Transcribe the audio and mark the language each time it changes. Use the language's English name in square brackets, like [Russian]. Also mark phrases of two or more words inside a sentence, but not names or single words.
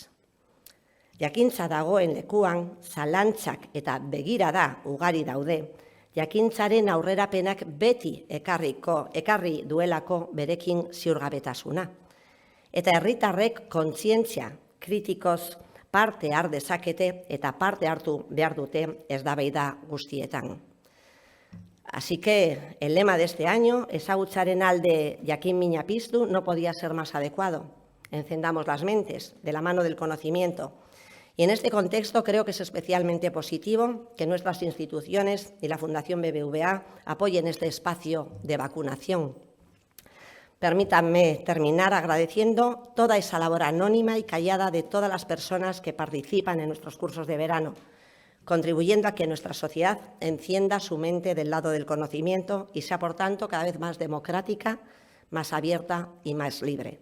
[Basque] Jakintza dagoen lekuan, zalantzak eta begirada ugari daude, jakintzaren aurrerapenak beti ekarri duelako berekin ziurgabetasuna. Eta herritarrek kontzientzia kritikoz parte har dezakete eta parte hartu behar dute eztabaida guztietan. [Spanish] Así que el lema de este año, [Basque] ezagutzaren alde jakin-mina piztu, [Spanish] no podía ser más adecuado. Encendamos las mentes de la mano del conocimiento. Y en este contexto creo que es especialmente positivo que nuestras instituciones y la Fundación BBVA apoyen este espacio de vacunación. Permítanme terminar agradeciendo toda esa labor anónima y callada de todas las personas que participan en nuestros cursos de verano, contribuyendo a que nuestra sociedad encienda su mente del lado del conocimiento y sea, por tanto, cada vez más democrática, más abierta y más libre.